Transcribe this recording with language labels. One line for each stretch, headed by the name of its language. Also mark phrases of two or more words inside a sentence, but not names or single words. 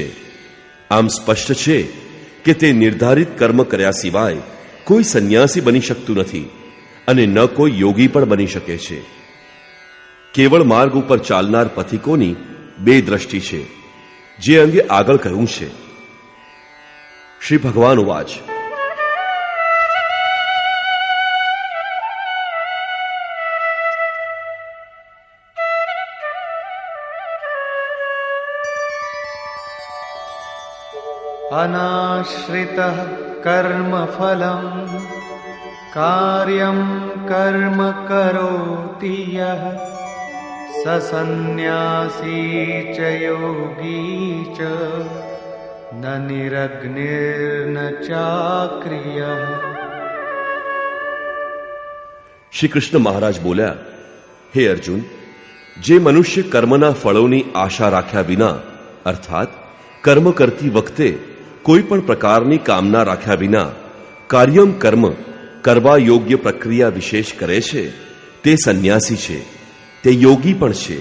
Gujarati: આમ સ્પષ્ટ છે કે તે નિર્ધારિત કર્મ કર્યા સિવાય કોઈ સંન્યાસી બની શકતું નથી અને ન કોઈ યોગી પણ બની શકે છે. કેવળ માર્ગ ઉપર ચાલનાર પથિકોની બે દ્રષ્ટિ છે, જે અંગે આગળ કહ્યું છે.
Sanskrit: श्री भगवान उवाच, अनाश्रितः कर्मफलं कार्यं कर्म करोति यः ससन्न्यासी च योगी च न निरग्निर्न चाक्रियः.
Gujarati: શ્રી કૃષ્ણ મહારાજ બોલ્યા, હે અર્જુન, જે મનુષ્ય કર્મના ફળોની આશા રાખ્યા વિના અર્થાત કર્મ કરતી વખતે કોઈ પણ પ્રકારની કામના રાખ્યા વિના કાર્યમ કર્મ કરવા યોગ્ય પ્રક્રિયા વિશેષ કરે છે તે સંન્યાસી છે, તે યોગી પણ છે.